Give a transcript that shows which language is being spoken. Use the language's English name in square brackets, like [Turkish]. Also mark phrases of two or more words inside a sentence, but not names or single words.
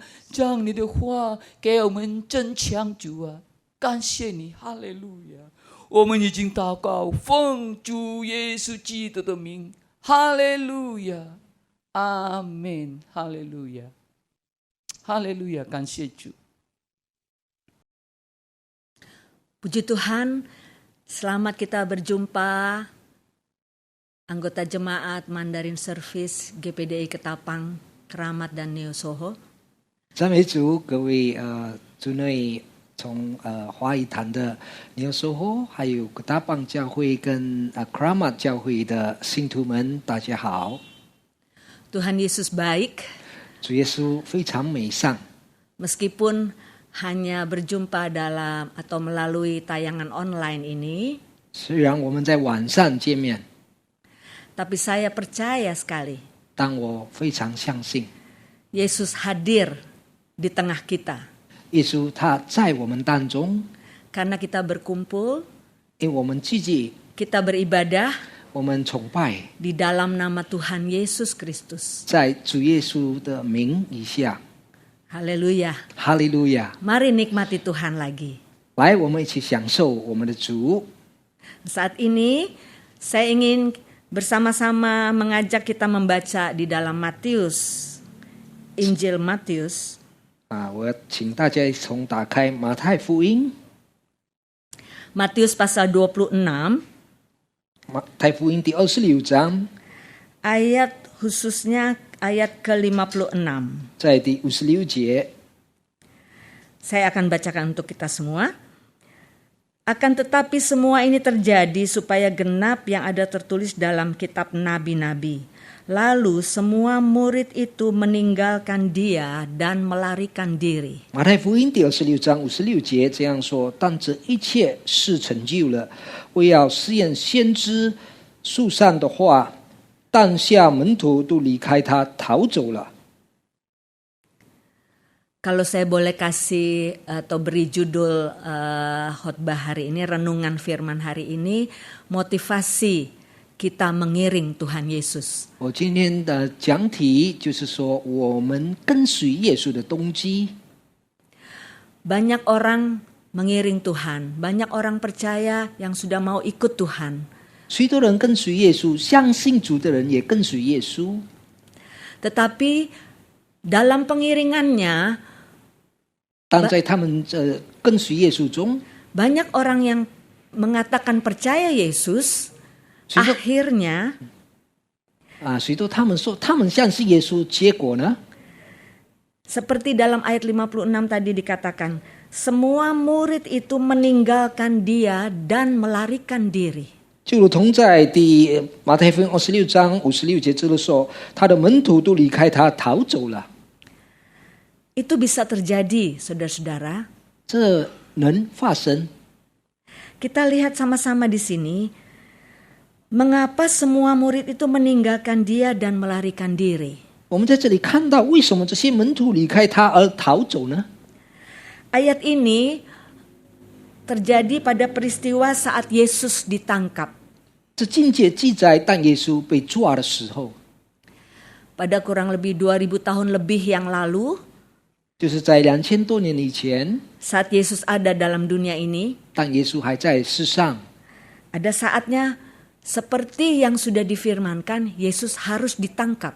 [Chinese] 将你的话给我们增强，主啊，感谢你，哈利路亚。我们已经祷告，奉主耶稣基督的名，哈利路亚，阿们，哈利路亚，哈利路亚。感谢主。 [Indonesian] Puji Tuhan, selamat kita berjumpa anggota jemaat [English] Mandarin Service [Indonesian] GPDI Ketapang, Keramat dan Neo Soho. [Chinese] 赞美主，各位族内从华语坛的 Neo Soho， 还有 Ketapang 教会跟Keramat 教会的信徒们，大家好。 [Indonesian] Tuhan Yesus baik. [Chinese] 主耶稣非常美善。 [Indonesian] Meskipun hanya berjumpa dalam atau melalui tayangan online ini, [Chinese] 虽然我们在网上见面， [Indonesian] tapi saya percaya sekali [Chinese] 但我非常相信 [Indonesian] Yesus hadir di tengah kita. [Chinese] 耶稣他在我们当中， [Indonesian] Karena kita berkumpul, [Chinese] 因为我们自己 [Indonesian] kita beribadah [Chinese] 我们崇拜 [Indonesian] di dalam nama Tuhan Yesus Kristus. [Chinese] 在主耶稣的名以下， [Indonesian] Haleluya. [Chinese] 哈利路亚！ [Indonesian] Mari nikmati Tuhan lagi. [Chinese] 来，我们一起享受我们的主。 [Indonesian] Saat ini saya ingin bersama-sama mengajak kita membaca di dalam Matius, Injil Matius. [Chinese] 我请大家从打开马太福音， [Indonesian] Matius pasal 26, [Chinese] 马太福音第26章， [Indonesian] ayat khususnya ayat ke-56. [Chinese] 在第56节， [Indonesian] Saya akan bacakan untuk kita semua. Akan tetapi semua ini terjadi supaya genap yang ada tertulis dalam kitab nabi-nabi. Lalu semua murid itu meninggalkan dia dan melarikan diri. [Chinese] 马太福音第26章56节这样说：但这一切是成就了，为要实验先知书上的话。当下门徒都离开他逃走了。 [Indonesian] Kalau saya boleh kasih atau beri judul khotbah hari ini, renungan firman hari ini, motivasi kita mengiring Tuhan Yesus. [Chinese] 我今天的讲题就是说，我们跟随耶稣的动机。 [Indonesian] Banyak orang mengiring Tuhan, banyak orang percaya yang sudah mau ikut Tuhan. [Chinese] 许多人跟随耶稣，相信主的人也跟随耶稣。 [Indonesian] Tetapi dalam pengiringannya, [Chinese] 但在他们跟随耶稣中， [Indonesian] banyak orang yang mengatakan percaya Yesus, [Chinese] 许多 [Indonesian] akhirnya [Chinese] 许多他们说他们相信耶稣，结果呢？ [Indonesian] seperti dalam ayat 56 tadi dikatakan, semua murid itu meninggalkan dia dan melarikan diri. [Chinese] 就如同在马太福音26章56节这里说，他的门徒都离开他逃走了。 [Indonesian] Itu bisa terjadi, saudara-saudara. [Chinese] 这能发生。 [Indonesian] Kita lihat sama-sama di sini, mengapa semua murid itu meninggalkan dia dan melarikan diri. [Chinese] 我们在这里看到，为什么这些门徒离开他而逃走呢？ [Indonesian] Ayat ini terjadi pada peristiwa saat Yesus ditangkap. [Chinese] 这经节记载，当耶稣被抓的时候， [Indonesian] Pada kurang lebih 2000 tahun lebih yang lalu, [Chinese] 就是在2000多年以前， [Indonesian] saat Yesus ada dalam dunia ini, [Chinese] 当耶稣还在世上， [Indonesian] ada saatnya seperti yang sudah difirmankan, Yesus harus ditangkap.